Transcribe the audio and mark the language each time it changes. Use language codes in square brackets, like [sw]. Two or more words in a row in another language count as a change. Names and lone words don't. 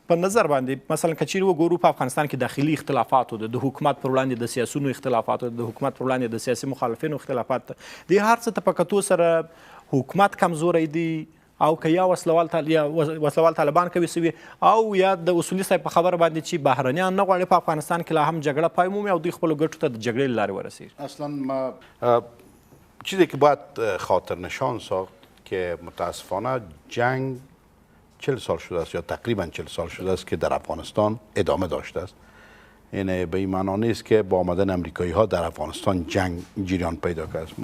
[ps] په نظر باندې مثلا که چیرې وګورو په افغانستان کې داخلي اختلافاتو د حکومت پر وړاندې د سیاسونو اختلافاتو، د حکومت پر وړاندې د سیاسي مخالفینو اختلافات، د هر څه ته په کتو سره حکومت کمزوری دی او که یا وسلوال طالبان کوي سوي او یا د اصولي صاحب په خبره باندې چې بهرنیان نه غواړي په افغانستان کې لا هم جګړه پای مومي او دوی خپلو ګټو ته د جګړې له لارې ورسېږي. [fa] اصلا ما چیزی که باید خاطر نشان ساخت که متاسفانه جنگ 40 سال شده است یا تقریبا 40 سال شده است که در افغانستان ادامه داشته است. یعنی به این معنا نیست که با آمدن امریکایی ها در افغانستان جنگ جریان پیدا کرده است.